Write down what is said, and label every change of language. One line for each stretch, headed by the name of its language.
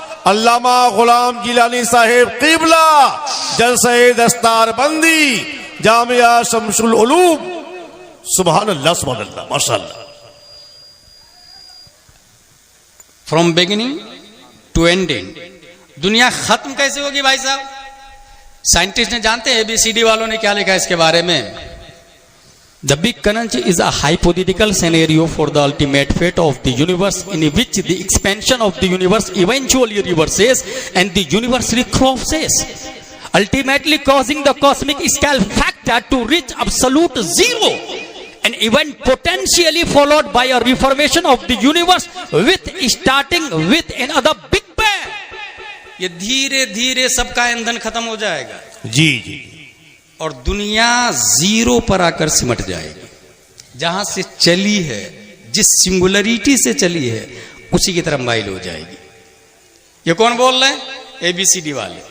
Hindi: अल्लामा गुलाम जिलानी साहिब क़िबला जलसे दस्तार बंदी जामिया शमसुल उलूम। सुभान अल्लाह सुभान अल्लाह, माशाअल्लाह।
English: From beginning to ending.
Hindi: दुनिया खत्म कैसे होगी भाई साहब? साइंटिस्ट ने जानते हैं, ABCD वालों ने क्या लिखा है इसके बारे में?
English: The Big Crunch is a hypothetical scenario for the ultimate fate of the universe, in which the expansion of the universe eventually reverses and the universe collapses, ultimately causing the cosmic scale factor to reach absolute zero, an event potentially followed by a reformation of the universe with starting with another Big Bang.
Hindi: ये धीरे धीरे सबका ईंधन खत्म हो जाएगा जी जी, और दुनिया जीरो पर आकर सिमट जाएगी। जहां से चली है, जिस सिंगुलरिटी से चली है, उसी की तरफ माइल हो जाएगी। ये कौन बोल रहे हैं? ABCD वाले